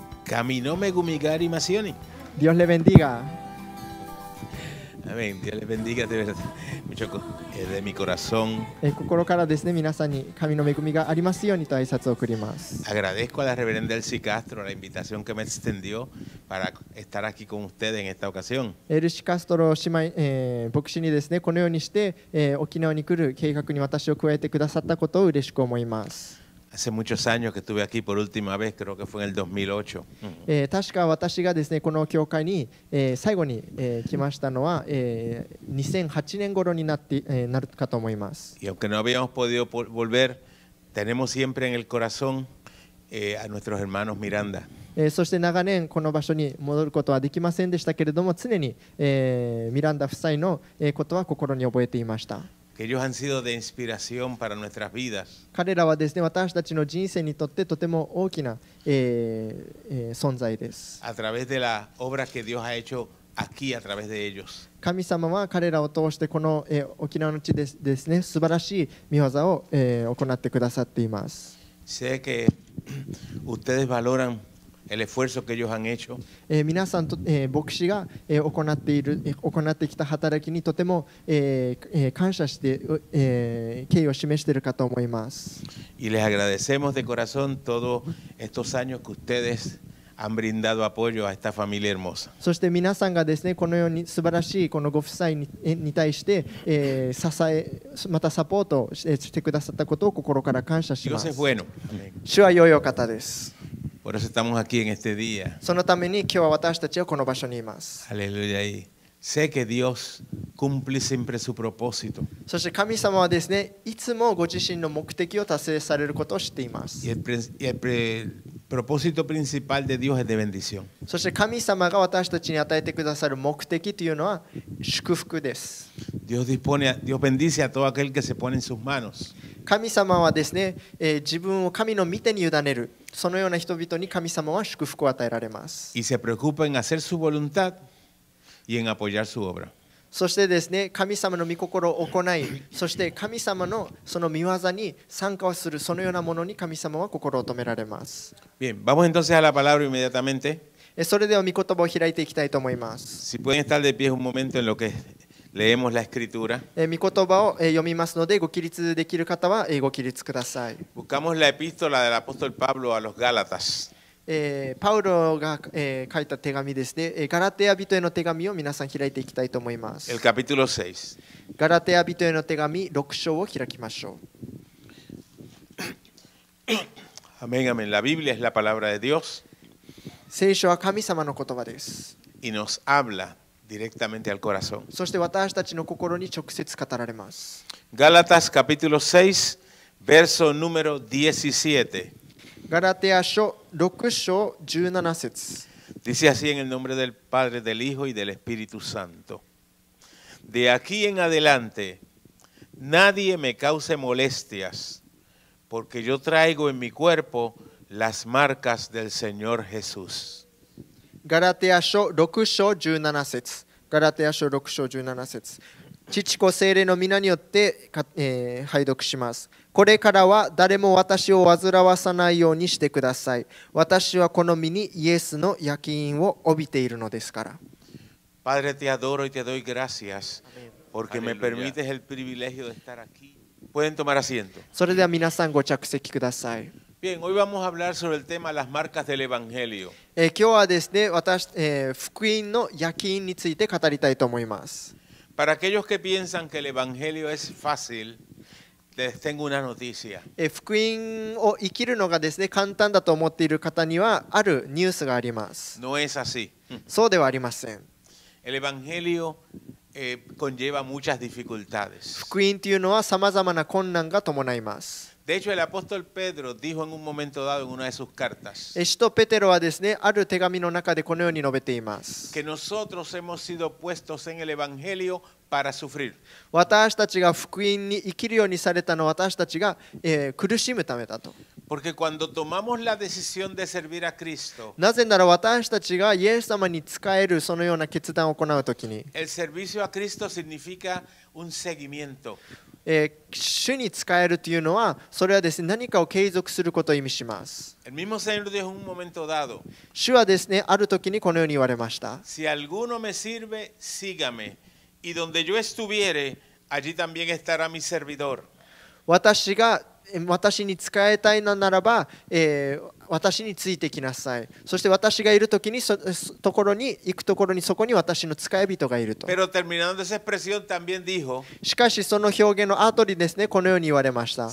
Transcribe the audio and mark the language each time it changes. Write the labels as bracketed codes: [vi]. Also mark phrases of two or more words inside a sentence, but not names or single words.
[es] Camino Megumigari Masioni. Dios le bendiga. Amén. Dios les bendiga de verdad. De mi corazón. [ja] 心からですね、皆さんに神の恵みがありますようにと挨拶を送ります。 [es] Agradezco a la reverenda Elsie Castro la invitación que me extendió para estar aquí con ustedes en esta ocasión. [ja] エルシ・カストロ姉妹、牧師にですね、このようにして、沖縄に来る計画に私を加えてくださったことを嬉しく思います。 [es] Hace muchos años que estuve aquí por última vez, creo que fue en el 2008. [ja] 確か私がですね、この教会に、最後に、来ましたのは、2008年頃になるかと思います。 [es] Y aunque no habíamos podido volver, tenemos siempre en el corazón a nuestros hermanos Miranda. [ja] そして長年この場所に戻ることはできませんでしたけれども、常に、ミランダ夫妻のことは心に覚えていました。 [es] Que ellos han sido de inspiración para nuestras vidas. [ja] 彼らはですね、私たちの人生にとってとても大きな、存在です。 [es] A través de la obra que Dios ha hecho aquí a través de ellos. [ja] 神様は彼らを通してこの、沖縄の地でですね、素晴らしい御業を、行ってくださっています。 [es] Sé que ustedes valoran el esfuerzo que ellos han hecho. [ja] 皆さんと、牧師が、行ってきた働きにとても、感謝して、敬意を示しているかと思います。 [es] Y les agradecemos de corazón todos estos años que ustedes han brindado apoyo a esta familia hermosa. [ja] そして皆さんがですね、このように素晴らしいこのご夫妻に対して、支えまたサポートしてくださったことを心から感謝しま [es] Dios [ja] す。 [es] es bueno. [ja] 主は良いお方です。 [es] Por eso estamos aquí en este día. [ja] そのために今日は私たちはこの場所にいます。 [es] Aleluya. Y sé que Dios cumple siempre su propósito. [ja] そして神様はですね、いつもご自身の目的を達成されることを知っています。 [es] Y el propósito principal de Dios es de bendición. [ja] そして神様が私たちに与えてくださる目的というのは祝福です。 [es] Dios bendice a todo aquel que se pone en sus manos. [ja] 神様はですね、自分を神の御手に委ねる、そのような人々に神様は祝福を与えられます。 [es] Y se preocupa en hacer su voluntad y en apoyar su obra. [ja] そしてですね、神様の御心を行い、そして神様のその御業に参加をする、そのようなものに神様は心を止められます。 [es] Bien, vamos entonces a la palabra inmediatamente. [ja] それでは御言葉を開いていきたいと思います。 [es] Si pueden estar de pie un momento en lo que leemos la escritura. [ja] 御言葉を読みますので、ご起立できる方はご起立ください。 [es] Buscamos la epístola del apóstol Pablo a los Gálatas. [ja] パウロが、書いた手紙ですね、ガラテヤ人への手紙を皆さん開いていきたいと思います。 [es] El capítulo 6. [ja] ガラテヤ人への手紙6章を開きましょう。 [es] Amén, amén. La Biblia es la palabra de Dios [ja] 聖書は神様の言葉です。 [es] y nos habla directamente al corazón. [ja] そして私たちの心に直接語られます。 [es] Gálatas capítulo 6, verso número 17. [ja] ガラテヤ書6章17節。 [es] Dice así en el nombre del Padre, del Hijo y del Espíritu Santo. De aquí en adelante, nadie me cause molestias, porque yo traigo en mi cuerpo las marcas del Señor Jesús. [ja] ガラテヤ書6章17節。ガラテヤ書6章17節。父子聖霊の皆によって、拝読します。これからは誰も私を煩わさないようにしてください。私はこの身にイエスの焼き印を帯びているのですから。 [es] Padre, te adoro y te doy gracias porque me permites el privilegio de estar aquí. Pueden tomar asiento. [ja] それでは皆さんご着席ください。 [es] Bien, hoy vamos a hablar sobre el tema las marcas del Evangelio. [ja] 今日はですね、福音の焼き印について語りたいと思います。 [es] Para aquellos que piensan que el Evangelio es fácil, les tengo una noticia. [ja] 福音を生きるのがですね、簡単だと思っている方にはあるニュースがあります。 [es] No es así. [ja] そうではありません。 [es] El Evangelio conlleva muchas dificultades. [ja] 福音というのはさまざまな困難が伴います。 [es] De hecho, el apóstol Pedro dijo en un momento dado en una de sus cartas [ja] 使徒ペテロはですね、ある手紙の中でこのように述べています。 [es] que nosotros hemos sido puestos en el Evangelio para sufrir. [ja] 私たちが福音に生きるようにされたのは私たちが、苦しむためだと。 [es] Porque cuando tomamos la decisión de servir a Cristo, [ja] なぜなら私たちがイエス様に仕えるそのような決断を行うときに、 [es] el servicio a Cristo significa un seguimiento. [ja] 主に仕えるというのは、それはですね、何かを継続することを意味します。 [es] El mismo Señor dijo en un momento dado, [ja] 主はですね、ある時にこのように言われました。 [es] si alguno me sirve, sígame, y donde yo estuviere, allí también estará mi servidor. [ja] 私に仕えたいのならば、私についてきなさい。そして私がいるときにところに行くところにそこに私の使い人がいると。 [es] Pero terminando esa expresión también dijo, [ja] しかしその表現の後にですね、このように言われました。